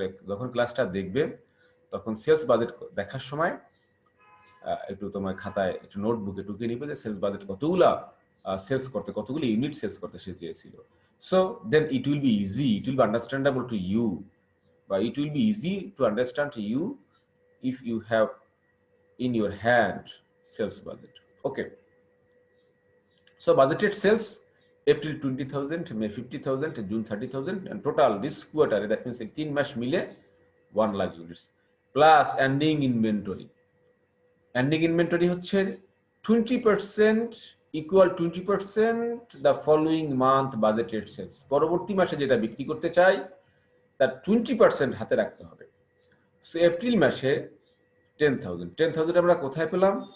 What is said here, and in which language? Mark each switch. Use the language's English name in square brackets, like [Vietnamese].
[Bangla] যখন ক্লাসটা দেখবে তখন সেলস বাজেট দেখার সময় একটু তোমার খাতায় একটু নোটবুকে টুকে নিবে যে সেলস বাজেট কতগুলা সেলস করতে, কতগুলো ইউনিট সেলস করতে সে চেয়েছিল। [English] So then it will be easy, it will be understandable to you, বা it will be easy to understand you if you have in your hand sales budget. Okay, so budgeted sales April 20,000, May 50,000, June 30,000, and total this quarter, that means [Bangla] 3 মাস মিলে 1 lakh [English] Units plus ending inventory. Ending inventory হচ্ছে 20% equal 20% the following month budgeted sales. [Bangla] পরবর্তী মাসে যেটা বিক্রি করতে চাই তার 20% হাতে রাখতে হবে। সো এপ্রিল মাসে 10,000 আমরা কোথায় পেলাম?